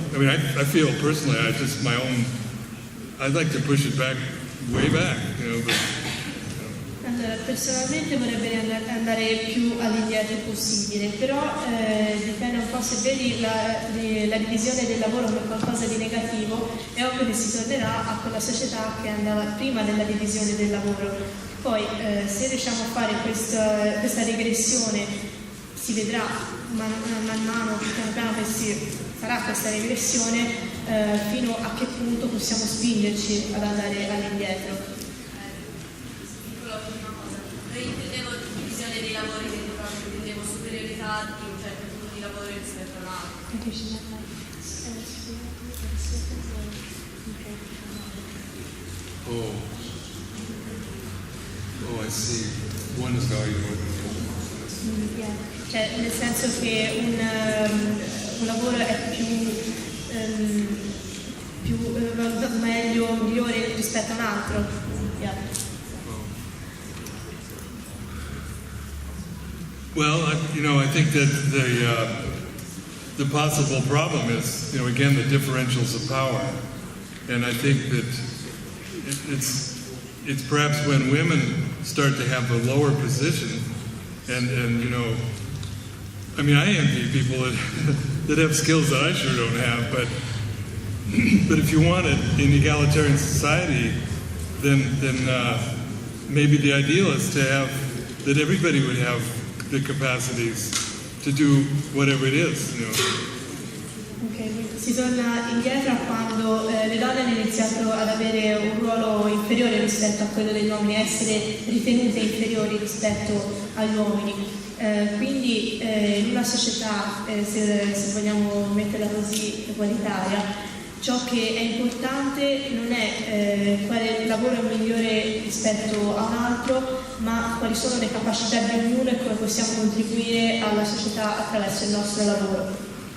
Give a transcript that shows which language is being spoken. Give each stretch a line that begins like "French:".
English: I mean, I feel personally, I'd like to push it back, way back, you know. But,
Italian: allora, personalmente vorrei andare più all'indietro possibile, però dipende un po', se vedi la divisione del lavoro come qualcosa di negativo, è ovvio che si tornerà a quella società che andava prima della divisione del lavoro. Poi se riusciamo a fare questa regressione, si vedrà man mano, piano piano che si farà questa regressione, fino a che punto possiamo spingerci ad andare all'indietro. Io intendevo divisione dei lavori, che proprio intendevo superiorità di un certo tipo di lavoro rispetto a un altro.
English: Oh, I see. One is valued more than the other.
Italian: Cioè, nel senso che un lavoro è più valutato meglio, migliore rispetto a un altro.
English: Well, I think that the possible problem is, again, the differentials of power, and I think that it's perhaps when women start to have a lower position, and I envy people that have skills that I sure don't have, but if you want it in egalitarian society, then maybe the ideal is to have that everybody would have the capacities to do whatever it is.
Italian: Okay, si torna indietro a quando le donne hanno iniziato ad avere un ruolo inferiore rispetto a quello degli uomini, essere ritenute inferiori rispetto agli uomini. Quindi in una società, se vogliamo metterla così, egualitaria, ciò che è importante non è quale lavoro è migliore rispetto a un altro, ma quali sono le capacità di ognuno e come possiamo contribuire alla società attraverso il nostro lavoro.